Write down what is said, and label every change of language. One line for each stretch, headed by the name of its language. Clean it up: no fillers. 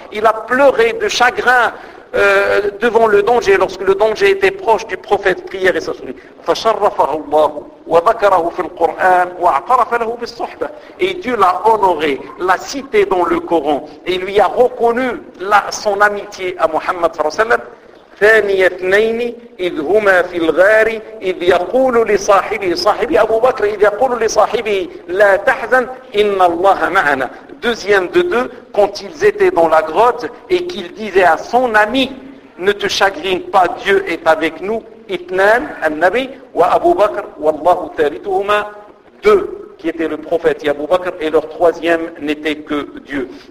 French: Il a pleuré de chagrin devant le danger lorsque le danger était proche du prophète, prière et sa sourire.
Arabic: فَشَرَّفَهُ اللَّهُ وَذَكَرَهُ فِي الْقُرْآنِ وَاعْتَرَفَ لَهُ بِالصُّحْبَةِ.
French: Et Dieu l'a honoré, l'a cité dans le Coran et lui a reconnu son amitié à Mohammed sallallahu alayhi wa sallam.
Arabic: ثاني اثنين إذ هما في الغار إذ يقول لصاحبه صاحبي أبو بكر إذ يقول لصاحبه لا تحزن إن الله معنا.
French: Deuxième de deux, quand ils étaient dans la grotte et qu'il disait à son ami, ne te chagrine pas, Dieu est avec nous.
Arabic: اثنان النبي وأبو بكر والله ثالثهما.
French: Deux qui étaient le prophète et Abu Bakr, et leur troisième n'était que Dieu.